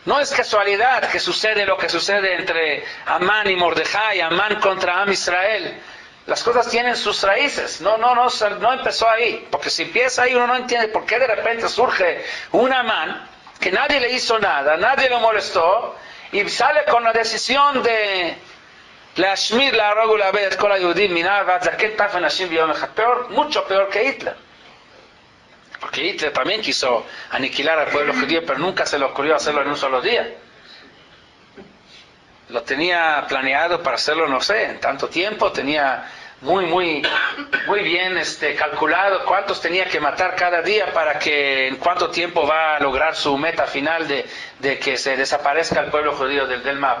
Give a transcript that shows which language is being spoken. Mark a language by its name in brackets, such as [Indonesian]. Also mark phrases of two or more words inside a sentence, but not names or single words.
[Spanish] No es casualidad que sucede lo que sucede entre Amán y Mordejai, Amán contra [Hebrew] עם ישראל. [Spanish] Las cosas tienen sus raíces. No empezó ahí. Porque si empieza ahí uno no entiende por qué de repente surge un Amán que nadie le hizo nada, nadie lo molestó y sale con la decisión de [Hebrew] להשמיד, להרוג ולאבד את כל היהודים מנה ועד זקן טף אנשים ביום אחד. [Spanish] Mucho peor que Hitler. Porque Hitler también quiso aniquilar al pueblo judío, pero nunca se le ocurrió hacerlo en un solo día. Lo tenía planeado para hacerlo, no sé, en tanto tiempo. Tenía muy bien calculado cuántos tenía que matar cada día para que en cuánto tiempo va a lograr su meta final de que se desaparezca el pueblo judío del mapa.